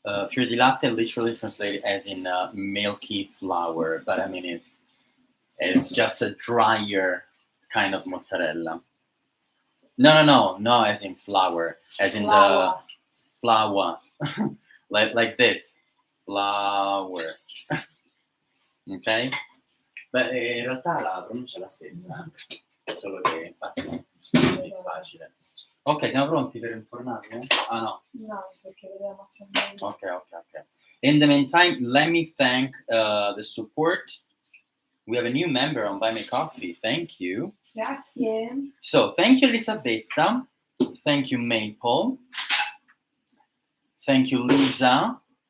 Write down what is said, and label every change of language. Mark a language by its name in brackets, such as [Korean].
[English] Fior di latte literally translated as in milky flour, but I mean it's just a drier kind of mozzarella. No, as in flour, as in the flour, like this, flour. Ok? [Italian] Beh, in realtà la pronuncia è la stessa, solo che infatti è facile. Ok, siamo pronti per informarvi? Ah no. No, perché dobbiamo accendere. [English] Okay. In the meantime, let me thank the support. We have a new member on Buy Me Coffee. Thank you. [Italian] Grazie. [English] So, thank you, Elisabetta. Thank you, Maple. Thank you, Lisa.